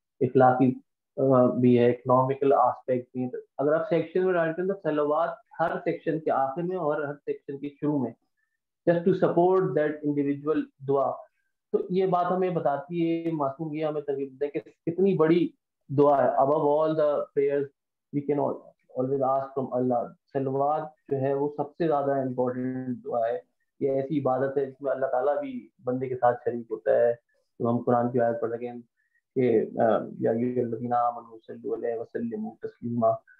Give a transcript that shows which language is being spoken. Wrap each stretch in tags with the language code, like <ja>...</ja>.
<ur>اخلاقی بھی ہے, اکنامیکل آسپیکٹ بھی ہے. اگر آپ سیکشن میں ڈالتے ہیں تو صلوات ہر سیکشن کے آخر میں اور ہر سیکشن کے شروع میں, just to support that individual دعا. تو یہ بات ہمیں بتاتی ہے، معصوم یہ ہمیں ترغیب دے کہ کتنی بڑی دعا ہے.</ur> <en>above all the prayers we can always ask from Allah.</en> <ur>صلوات جو ہے وہ سب سے زیادہ امپورٹنٹ دعا ہے. یہ ایسی عبادت ہے جس میں اللہ تعالیٰ بھی بندے کے ساتھ شریک ہوتا ہے. تو ہم قرآن کی آیت پڑھ سکیں کہ یا ایھا الذین آمنوا صلوا علیہ وسلموا تسلیما.</ur>